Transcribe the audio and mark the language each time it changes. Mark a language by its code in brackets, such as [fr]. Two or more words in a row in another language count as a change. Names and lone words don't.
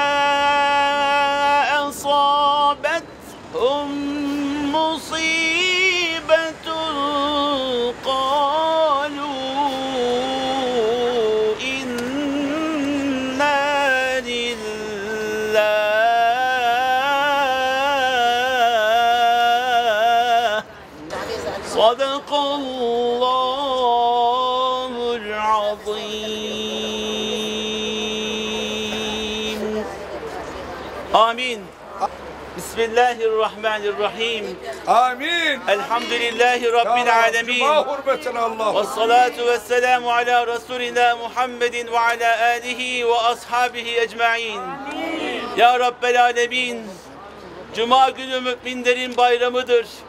[ar] أصابتهم مصيبة قالوا إنا لله صدق الله العظيم آمين بسم الله الرحمن الرحيم Amin. الحمد لله رب العالمين. [tr] Cuma hürmetine Allah. [ar] والصلاة والسلام على رسولنا محمد وعلى آله وأصحابه أجمعين. يا رب العالمين. [tr] Cuma günü müminlerin bayramıdır.